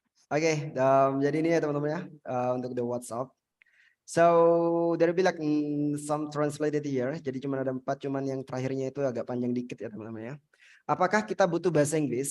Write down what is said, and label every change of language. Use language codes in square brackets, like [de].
[id] Oke, jadi ini ya teman-teman ya untuk the WhatsApp. [en] So there will be like some translated here. [id] Jadi cuma ada 4, cuman yang terakhirnya itu agak panjang dikit ya teman-teman ya. Apakah kita butuh bahasa Inggris?